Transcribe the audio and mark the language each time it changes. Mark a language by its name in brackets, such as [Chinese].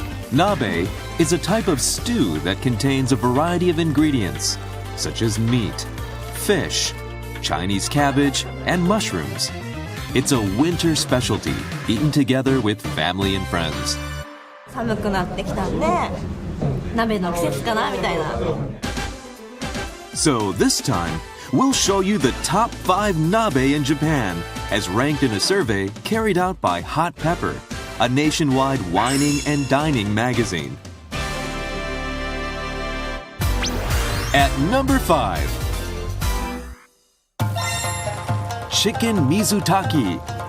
[English] Nabe is a type of stew that contains a variety of ingredients, such as meat, fish, Chinese cabbage, and mushrooms. It's a winter specialty, eaten together with family and friends. [Japanese] 寒くなってきたんで、鍋の季節かなみたいな。 [English] So this time, we'll show you the top 5 nabe in Japan, as ranked in a survey carried out by Hot Pepper, a nationwide whining and dining magazine. At number 5, Chicken Mizutaki.